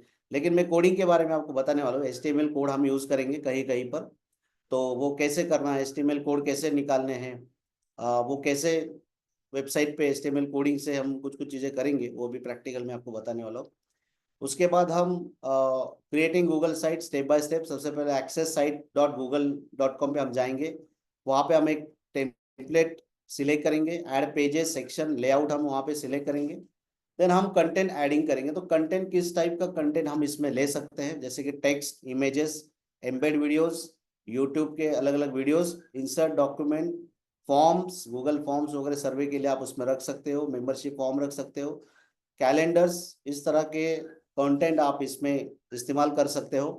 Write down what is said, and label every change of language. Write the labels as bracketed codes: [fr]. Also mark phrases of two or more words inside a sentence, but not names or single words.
[hi] लेकिन मैं कोडिंग के बारे में आपको बताने वाला हूँ। HTML कोड हम यूज करेंगे कहीं कहीं पर, तो वो कैसे करना है, HTML कोड कैसे निकालने हैं, वो कैसे वेबसाइट पे HTML कोडिंग से हम कुछ कुछ चीज़ें करेंगे, वो भी प्रैक्टिकल में आपको बताने वाला हूँ। उसके बाद हम [en] creating Google site step by step, [hi] सबसे पहले accesssite.google.com पे हम जाएंगे। वहाँ पे हम एक [en] template select [hi] करेंगे, [en] add pages section layout [hi] हम वहाँ पे सिलेक्ट करेंगे। देन हम [en] content adding [hi] करेंगे। तो कंटेंट किस टाइप का कंटेंट हम इसमें ले सकते हैं, जैसे कि [en] text, images, embed videos, [hi] यूट्यूब के अलग अलग वीडियोस, [en] insert document, forms, Google forms [hi] वगैरह सर्वे के लिए आप उसमें रख सकते हो, [en] membership form [hi] रख सकते हो, कैलेंडर्स, इस तरह के कंटेंट आप इसमें इस्तेमाल कर सकते हो।